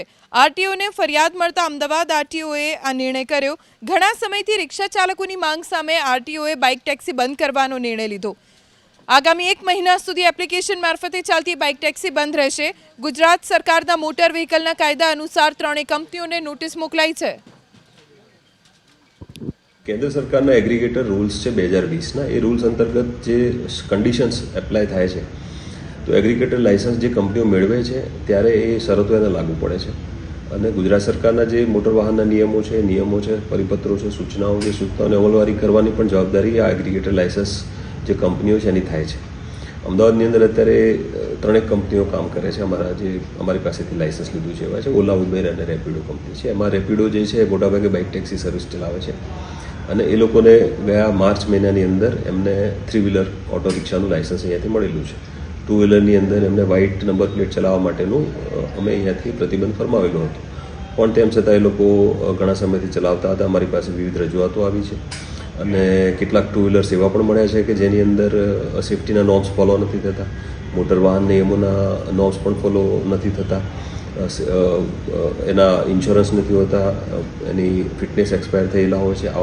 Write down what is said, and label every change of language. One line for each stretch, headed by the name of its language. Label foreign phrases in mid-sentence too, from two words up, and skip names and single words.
Gujarati: આરટીઓને ફરિયાદ મળતા અમદાવાદ આરટીઓએ આ નિર્ણય કર્યો। ઘણા સમયથી રિક્ષા ચાલકોની માંગ સામે આરટીઓએ
English: bike taxi
Gujarati: બંધ કરવાનો નિર્ણય લીધો। આગામી 1 મહિના સુધી એપ્લિકેશન મારફતે ચાલતી
English: bike taxi
Gujarati: બંધ રહેશે। ગુજરાત સરકારના
English: motor vehicle
Gujarati: કાયદા અનુસાર 3 કંપનીઓને નોટિસ મોકલાઈ છે। કેન્દ્ર સરકાર
English: aggregator rules
Gujarati: હૈ 2020 યે રૂલ્સ અંતર્ગત જો
English: conditions apply
Gujarati: થાય છે તો
English: aggregator license
Gujarati: જો કંપનીઓ મેળવે છે ત્યારે એ શરતો એને લાગુ પડે છે અને ગુજરાત સરકારના જે મોટર વાહનના નિયમો છે પરિપત્રો છે સૂચનાઓ જે સૂચનાઓને અમલવારી કરવાની પણ જવાબદારી આ
English: aggregator license
Gujarati: જે કંપનીઓ છે એની થાય છે। અમદાવાદની અંદર અત્યારે 3 કંપનીઓ કામ કરે છે। અમારી પાસેથી લાઇસન્સ લીધું છે એવા છે ઓલા ઉબેર અને રેપિડો કંપની છે। એમાં રેપિડો જે છે મોટાભાગે
English: bike taxi service
Gujarati: ચલાવે છે અને એ લોકોને ગયા માર્ચ મહિનાની અંદર એમને 3
English: wheeler auto
Gujarati: રિક્ષાનું લાઇસન્સ અહીંયાથી મળેલું છે। 2 વ્હીલરની અંદર એમને
English: white number plate
Gujarati: ચલાવવા માટેનું અમે અહીંયાથી પ્રતિબંધ ફરમાવેલો હતો પણ તેમ છતાં એ લોકો ઘણા સમયથી ચલાવતા હતા। અમારી પાસે વિવિધ રજૂઆતો આવી છે અને કેટલાક 2 વ્હીલર્સ એવા પણ મળ્યા છે કે જેની અંદર
English: safety norms follow
Gujarati: નથી થતા, મોટર વાહન નિયમોના નોર્મ્સ પણ ફોલો નથી થતા, એના ઇન્સ્યોરન્સ નથી હોતા, એની
English: fitness expire
Gujarati: થયેલા હોય છે।